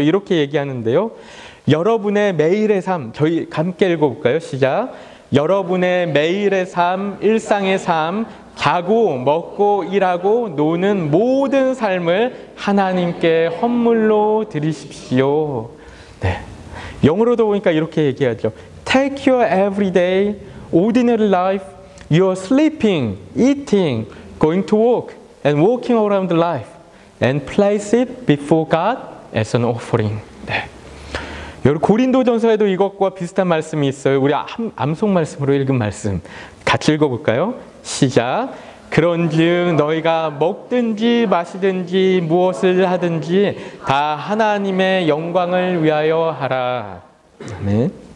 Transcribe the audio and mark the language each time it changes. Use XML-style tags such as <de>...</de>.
<ko>이렇게 얘기하는데요. 여러분의 매일의 삶, 저희 함께 읽어볼까요? 시작. 여러분의 매일의 삶, 일상의 삶, 자고 먹고 일하고 노는 모든 삶을 하나님께 헌물로 드리십시오. 영어로도 보니까 이렇게 얘기하죠.</ko> <en>Take your everyday, ordinary life, your sleeping, eating, going to work, and walking around life, and place it before God as an offering.</en> <ko>여러분 고린도전서에도 이것과 비슷한 말씀이 있어요. 우리 암송 말씀으로 읽은 말씀 같이 읽어볼까요? 시작. 그런즉 너희가 먹든지 마시든지 무엇을 하든지 다 하나님의 영광을 위하여 하라. 아멘.</ko>